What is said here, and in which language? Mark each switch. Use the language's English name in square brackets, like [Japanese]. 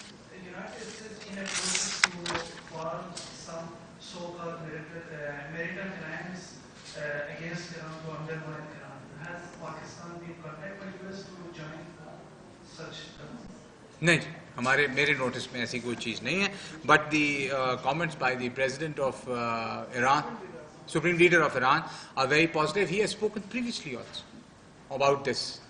[English] The United States in a process to form some so-called maritime alliance against Iran to undermine Iran. Has Pakistan been contacted by US to join such? [Urdu] نہیں جی، میرے notice میں ایسی کوئی چیز نہیں ہے. [English] But the comments by the president of Iran, Supreme Leader of Iran, are very positive. He has spoken previously also about this.